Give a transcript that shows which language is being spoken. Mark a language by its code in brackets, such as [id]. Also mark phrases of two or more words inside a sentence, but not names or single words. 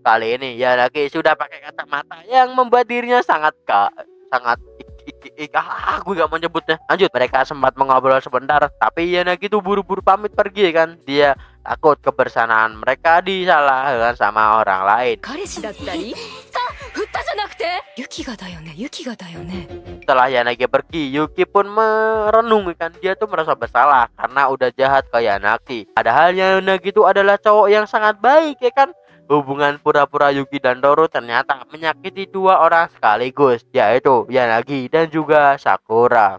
[id] Kali ini Yanagi sudah pakai kacamata yang membuat dirinya sangat aku gak mau nyebutnya. Lanjut, mereka sempat mengobrol sebentar, tapi Yanagi tuh buru-buru pamit pergi kan. Dia takut kebersamaan mereka disalahkan sama orang lain. [ja] 彼氏だったり？振ったじゃなくて？ユキがだよね。 [id] Setelah Yanagi pergi, Yuki pun merenung kan, dia tuh merasa bersalah karena udah jahat ke Yanagi. Padahal Yanagi itu adalah cowok yang sangat baik ya kan. Hubungan pura-pura Yuki dan Toru ternyata menyakiti dua orang sekaligus, yaitu Yanagi dan juga Sakura.